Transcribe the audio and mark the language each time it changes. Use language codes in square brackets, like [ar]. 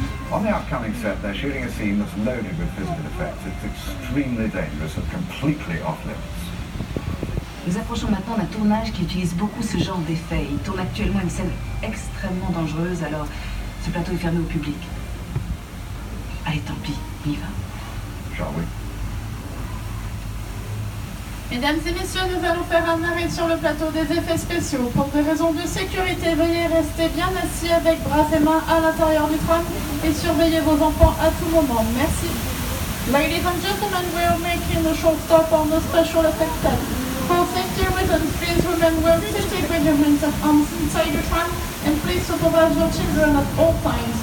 [en] On the upcoming set, they're shooting a scene that's loaded with physical effects. It's extremely dangerous and completely off limits. [fr] Nous approchons maintenant d'un tournage qui utilise beaucoup ce genre d'effets. Il tourne actuellement une scène extrêmement dangereuse, alors ce plateau est fermé au public. Allez, tant pis, on y va. [en] Shall we? [fr] Mesdames et messieurs, nous allons faire un arrêt sur le plateau des effets spéciaux. Pour des raisons de sécurité, veuillez rester bien assis avec bras et mains à l'intérieur du tram et surveillez vos enfants à tout moment. Merci. [en] Ladies and gentlemen, we are making a short stop on the special effects set. For safety reasons, please remember to take with your hands and arms inside the tram and please supervise your children at all times.